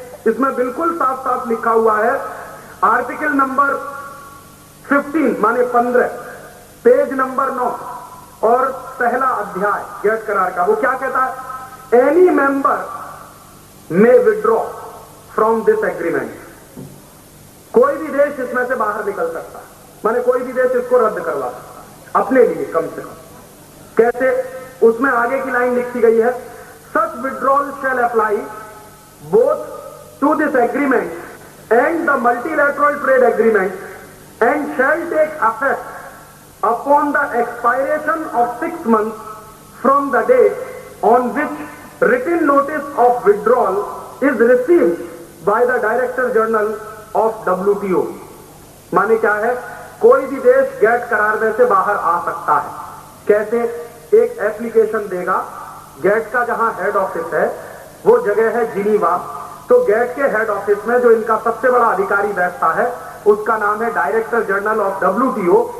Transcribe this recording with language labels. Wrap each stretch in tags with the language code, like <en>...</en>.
<hi>इसमें बिल्कुल साफ साफ लिखा हुआ है, आर्टिकल नंबर 15 माने 15, पेज नंबर 9 और पहला अध्याय गैट करार का, वो क्या कहता है?</hi> <en>Any member may withdraw from this agreement.</en> <hi>कोई भी देश इसमें से बाहर निकल सकता है, माने कोई भी देश इसको रद्द करवा सकता है अपने लिए कम से कम। कैसे? उसमें आगे की लाइन लिखी गई है,</hi> <en>Such withdrawal shall apply both to this agreement and the multilateral trade agreement and shall take effect upon the expiration of 6 months from the date on which written notice of withdrawal is received by the Director General of WTO।</en> <hi>माने क्या है? कोई भी देश gate करार में से बाहर आ सकता है। कैसे? एक एप्लीकेशन देगा, गैट का जहां हेड ऑफिस है वो जगह है जिनीवा, तो गैट के हेड ऑफिस में जो इनका सबसे बड़ा अधिकारी बैठता है उसका नाम है डायरेक्टर जनरल ऑफ WTO।</hi>